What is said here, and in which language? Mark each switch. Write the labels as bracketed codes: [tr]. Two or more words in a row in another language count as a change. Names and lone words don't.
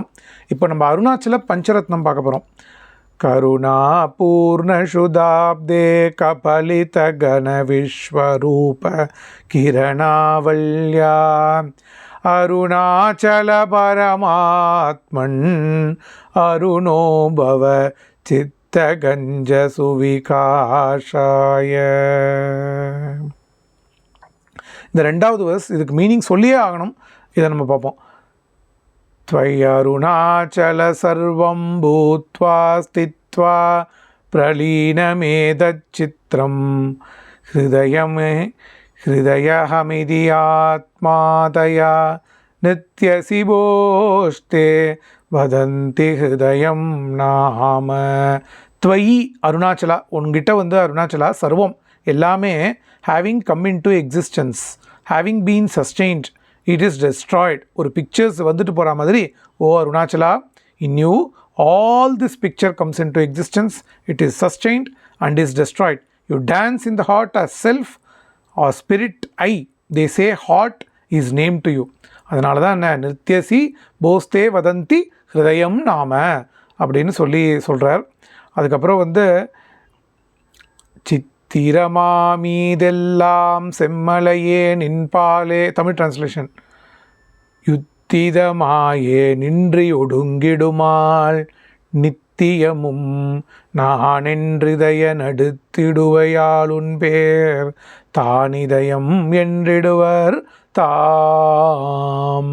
[ta] இப்போ நம்ம அருணாச்சல பஞ்சரத்னம் பார்க்க போகிறோம். [sa] करुणा पूर्ण सुधाब्धे कबलित घन विश्वरूप किरणावल्या अरुणाचल परमात्मन् अरुणो भव चित्तकञ्ज सुविकासाय. [ta] இந்த ரெண்டாவது வர்ஸ், இதுக்கு மீனிங் சொல்லியே ஆகணும், இதை நம்ம பார்ப்போம். [sa] त्वयरुणाचल सर्वं भूत्वा स्थित्वा प्रलीनमेतच्चित्रं हृदयहमिति आत्मादया नित्यशिवोस्ते वदन्ति हृदयं नाम. त्वयि अरुणाचला, [ta] உனகிட்ட வந்து அருணாச்சலா சர்வம் எல்லாமே [en] having come into existence, having been sustained, it is destroyed. [ta] ஒரு பிக்சர்ஸ் வந்துட்டு போகிற மாதிரி, ஓ அருணாச்சலா, [en] in you all this picture comes into existence, it is sustained and is destroyed. You dance in the heart as self or spirit I. They say heart is named to you. [ta] அதனால தான் என்ன [sa] नित्यशि वोस्ते वदन्ति हृदयम् नाम [ta] அப்படின்னு சொல்கிறார். அதுக்கப்புறம் வந்து சித்திரமாமீதெல்லாம் செம்மலையே நின்பாலே. தமிழ் டிரான்ஸ்லேஷன். யுத்திதமாயே நின்றி ஒடுங்கிடுமாள் நித்தியமும் நானென்றிதய நடுத்திடுவையாளுன் பேர் தானிதயம் என்றிடுவர் தாம்.